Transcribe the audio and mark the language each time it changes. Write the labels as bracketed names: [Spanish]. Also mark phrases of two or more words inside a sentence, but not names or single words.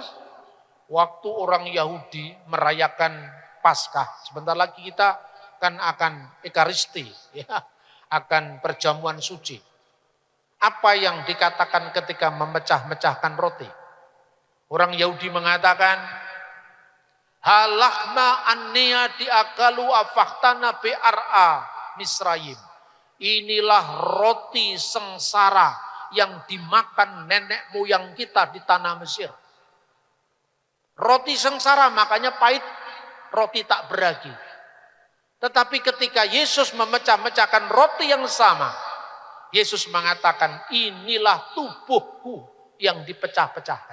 [Indonesian] Waktu orang Yahudi merayakan Paskah, sebentar lagi kita kan akan Ekaristi, ya, akan perjamuan suci. Apa yang dikatakan ketika memecah-mecahkan roti? Orang Yahudi mengatakan, [Aramaic] הא לחמא עניא די אכלו אבהתנא בארעא מצרים. [Indonesian] Inilah roti sengsara yang dimakan nenek moyang kita di tanah Mesir. Roti sengsara, makanya pahit, roti tak beragi. Tetapi ketika Yesus memecah-mecahkan roti yang sama, Yesus mengatakan, inilah tubuhku yang dipecah-pecahkan.